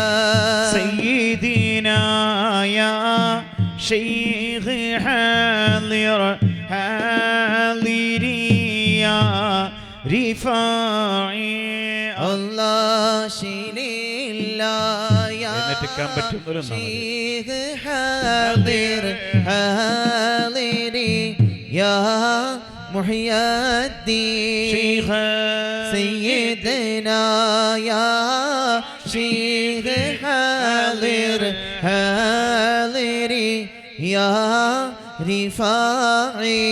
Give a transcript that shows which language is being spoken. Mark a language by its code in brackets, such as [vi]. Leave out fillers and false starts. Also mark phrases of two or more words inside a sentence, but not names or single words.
[ar] سيدنا يا شيخ حاضر حاضري يا رفاعي الله شيل الله يا [ml] എഴുന്നേൽക്കാൻ പറ്റുന്നവരൊന്നാ മതി. [ar] شيخ حاضر حاضري يا محي الدين شيخ سيدنا يا شيخ حاضر حاضري يا رفاعي